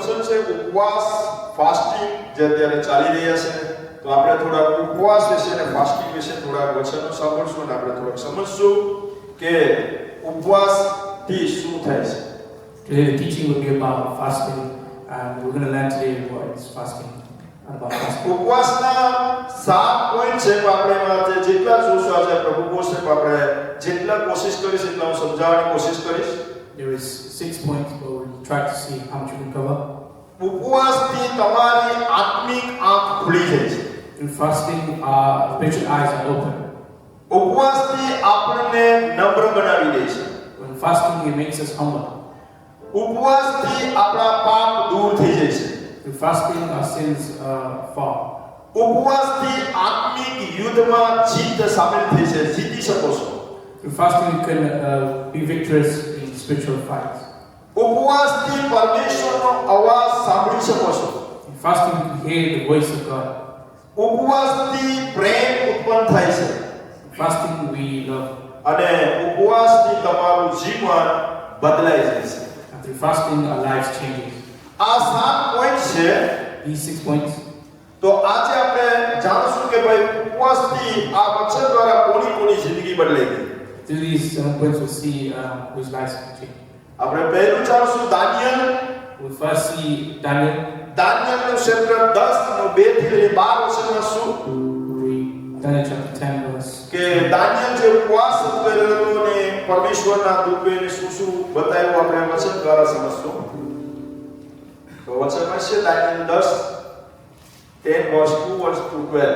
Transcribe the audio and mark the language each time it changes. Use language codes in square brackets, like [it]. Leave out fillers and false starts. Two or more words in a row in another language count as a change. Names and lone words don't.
[gu] છે ઉપવાસ ફાસ્ટિંગ જે અત્યારે ચાલી રહ્યા છે. તો આપણે થોડા ઉપવાસ વિશે અને ફાસ્ટિંગ વિશે થોડા વચનો સાંભળશું અને આપણે થોડુંક સમજશું કે ઉપવાસ થી શું થાય છે. [en] Today the teaching will be about fasting, and we're going to learn today what is fasting and about fasting. [gu] ઉપવાસના 7 પોઈન્ટ છે. આપણે એમાં જેટલા જોશું આજે પ્રભુ બોલશે આપણે જેટલા કોશિશ કરીશ એટલા હું સમજાવવાની કોશિશ કરીશ. [en] There is 6 points, but we'll try to see how much we can cover. [gu] ઉપવાસથી તમારી આત્મિક આંખ ખુલી જાય છે. [en] In fasting, our spiritual eyes are open. [gu] ઉપવાસથી આપણને નમ્ર બનાવી દે છે. [en] When fasting, it makes us humble. [gu] ઉપવાસથી આપણા પાપ દૂર થઈ જાય છે. [en] In fasting, our sins fall. [gu] ઉપવાસથી આત્મિક યુદ્ધમાં જીત સામેલ થઈ છે. જીતી શકો છો. [en] In fasting, you can be victorious in spiritual fights. [gu] ઉપવાસથી પરમેશ્વરનો અવાજ સાંભળી શકો છો. [en] In fasting, you can hear the voice of God. [gu] ઉપવાસથી પ્રેમ ઉત્પન્ન થાય છે. [en] In fasting, we love. [gu] અને ઉપવાસથી તમારું જીવન બદલાઈ જાય છે. [en] And through fasting, our lives changes. [gu] આ 7 પોઈન્ટ છે. [en] These 6 points. [gu] તો આજે આપણે જાણશું કે ભાઈ ઉપવાસથી આ વચન દ્વારા કોની જિંદગી બદલાઈ ગઈ. [en] Through these 7 points, we'll see whose lives can change. [gu] આપણે પહેલું જાણશું દાનિયેલ. [en] We'll first see Daniel. [gu] દાનિયેલનું ચેપ્ટર 10 નો 2 થી લઈને 12 વચનમાં શું [en] Read Daniel chapter 10 verse. [gu] કે દાનિયેલ જે ઉપવાસ કરેલો અને પરમેશ્વરના દૂતે એને શું બતાવ્યું આપણે વચન દ્વારા સમજશું. તો વચનમાં છે દાનિયેલ 10 verse 2 verse 12.